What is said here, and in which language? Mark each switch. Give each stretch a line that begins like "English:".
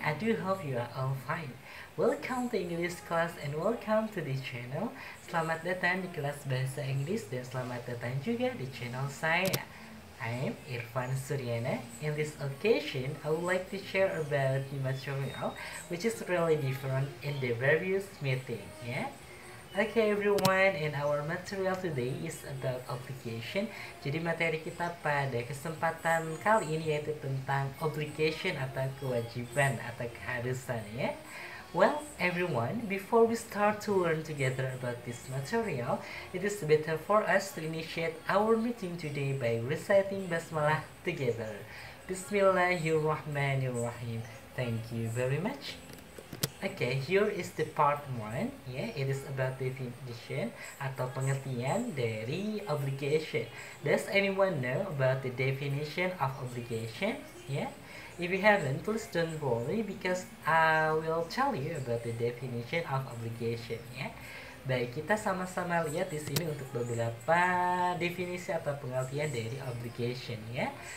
English: I do hope you are all fine. Welcome to English class and welcome to this channel.
Indonesian: Selamat datang di kelas bahasa Inggris dan selamat datang juga di channel saya.
English: I'm Irfan Suryana. In this occasion, I would like to share about the material which is really different in the various meeting. Yeah. Okay everyone, and our material today is about obligation.
Indonesian: Jadi materi kita pada kesempatan kali ini yaitu tentang obligation atau kewajiban atau keharusan ya.
English: Well everyone, before we start to learn together about this material, it is better for us to initiate our meeting today by reciting basmalah together. Bismillahirrahmanirrahim. Thank you very much. Okay, here is the part 1. Yeah, it is about definition
Indonesian: atau pengertian dari
English: obligation. Does anyone know about the definition of obligation? Yeah. If you haven't, please don't worry because I will tell you about the definition of obligation. Yeah.
Indonesian: Baik, kita sama-sama lihat di sini untuk beberapa definisi atau pengertian dari obligation ya.